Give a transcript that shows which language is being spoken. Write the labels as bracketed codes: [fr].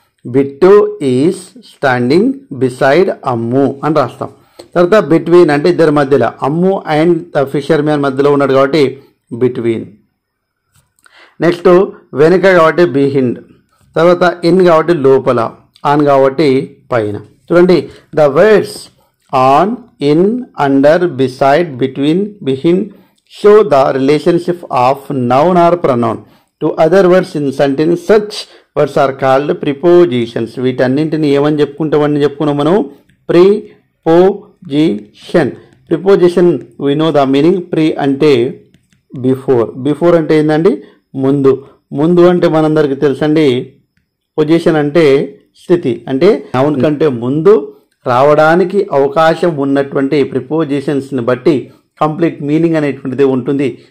[en] Bittu is standing beside Ammu [te] అని రాస్తాం. తర్వాత బిట్వీన్ అంటే ఇద్దరి మధ్యలో, అమ్ము [en] and the fisherman [te] మధ్యలో ఉన్నాడు కాబట్టి బిట్వీన్. నెక్స్ట్ వెనుక కాబట్టి బిహైండ్. తర్వాత ఇన్ కాబట్టి లోపల, ఆన్ కాబట్టి పైన. [en] చూడండి, the words on, in, under, beside, between, behind show the relationship of noun or pronoun to other words in sentence. Such words are called prepositions. [te] వీటన్నింటిని ఏమని చెప్పుకున్నాం మనం, preposition. [en] Preposition we know the meaning. Pre అంటే before, before అంటే [te] ఏంటండి, ముందు. ముందు అంటే మనందరికీ తెలుసండి. పొజిషన్ అంటే స్థితి, అంటే నౌన్ కంటే ముందు రావడానికి అవకాశం ఉన్నటువంటి ప్రిపోజిషన్స్ని బట్టి కంప్లీట్ మీనింగ్ అనేటువంటిది ఉంటుంది.